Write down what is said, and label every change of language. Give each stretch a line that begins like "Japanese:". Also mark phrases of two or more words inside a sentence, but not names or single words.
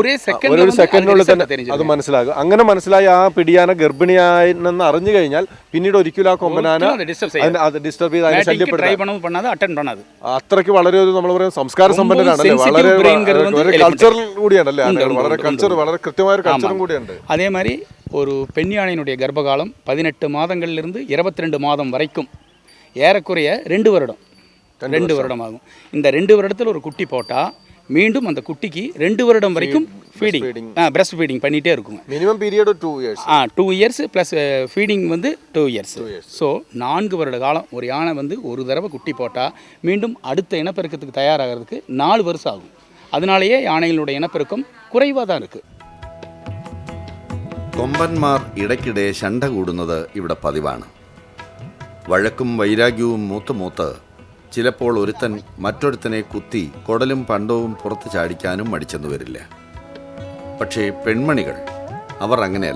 Malayalam: ഒരു സെക്കൻഡിനുള്ളിൽ തന്നെ അത് മനസ്സിലാകും. അങ്ങനെ മനസ്സിലായി ആ പിടിയാന ഗർഭിണിയായെന്ന് അറിഞ്ഞു കഴിഞ്ഞാൽ പിന്നീട് ഒരിക്കലും ആ കൊമ്പനാന ഡിസ്റ്റർബ് ചെയ്ത് അതിനെ ശല്യപ്പെടുത്താൻ അത്രയ്ക്ക് വളരെ ഒരു നമ്മൾ പറയുന്ന സംസ്കാര സമ്പന്നരാണല്ലേ, വളരെ കൾച്ചറൽ കൂടിയാണല്ലേ, വളരെ കൃത്യമായ ഒരു കൾച്ചറും കൂടിയുണ്ട്.
Tamil: അതേമാതിരി ஒரு பெண் யானையினுடைய கர்ப்பகாலம் 18 மாதங்கள்லேருந்து 22 மாதம் வரைக்கும் ஏறக்குறைய 2 வருடம் ஆகும். இந்த 2 வருடத்தில் ஒரு குட்டி போட்டால் மீண்டும் அந்த குட்டிக்கு 2 வருடம் வரைக்கும்
English: breast feeding
Tamil: பண்ணிகிட்டே இருக்குங்க.
English: minimum period 2 years. 2 years plus feeding வந்து 2 years.
Tamil: ஸோ 4 வருட காலம் ஒரு யானை வந்து ஒரு தடவை குட்டி போட்டால் மீண்டும் அடுத்த இனப்பெருக்கத்துக்கு தயாராகிறதுக்கு 4 வருஷம் ஆகும். அதனாலேயே யானைகளுடைய இனப்பெருக்கம் குறைவாக தான் இருக்குது.
Malayalam: കൊമ്പന്മാർ ഇടയ്ക്കിടെ ശണ്ട കൂടുന്നത് ഇവിടെ പതിവാണ്. വഴക്കും വൈരാഗ്യവും മൂത്ത് ചിലപ്പോൾ ഒരുത്തൻ മറ്റൊരുത്തനെ കുത്തി കൊടലും പണ്ടവും പുറത്ത് ചാടിക്കാനും മടിച്ചെന്നു വരില്ല. പക്ഷേ പെൺമണികൾ അവർ അങ്ങനെയല്ല.